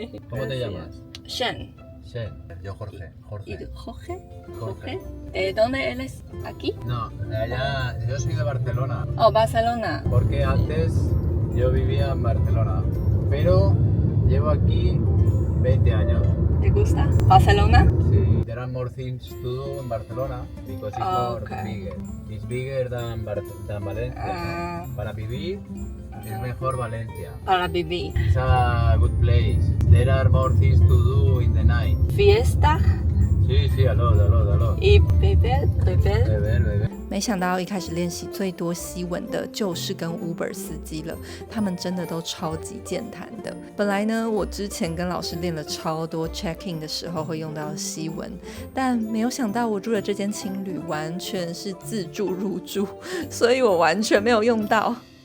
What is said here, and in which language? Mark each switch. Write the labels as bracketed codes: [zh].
[es] ¿Cómo te llamas? Shen. Shen. Yo Jorge. ¿Y tú, Jorge? Jorge. ¿De dónde eres? ¿Aquí? No, de allá, yo soy de Barcelona. Oh, Barcelona. Porque antes yo vivía en Barcelona. Pero llevo aquí 20 años. ¿Te gusta? ¿Barcelona? [en] Sí, there are more things to do in Barcelona because it's more Okay. bigger. It's bigger than Valencia. [es] Para vivir es mejor Valencia. Para vivir. [en] It's a good place. There are more things to do in the night. [es] Fiesta Sí, aló. y beber. Beber. [zh] 没想到一开始练习最多西文的就是跟 Uber 司机了，他们真的都超级健谈的。本来呢，我之前跟老师练了超多 check in 的时候会用到西文，但没有想到我住的这间青旅完全是自助入住，所以我完全没有用到。